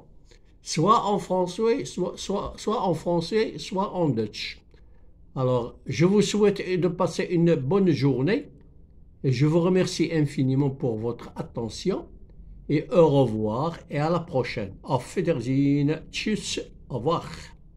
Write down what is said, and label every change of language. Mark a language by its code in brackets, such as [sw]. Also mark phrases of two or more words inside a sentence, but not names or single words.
[fr] Soit en français, soit en français, soit en Dutch. Alors, je vous souhaite de passer une bonne journée et je vous remercie infiniment pour votre attention et au revoir et à la prochaine. [de] Auf Wiedersehen. Tschüss. [fr] Au revoir.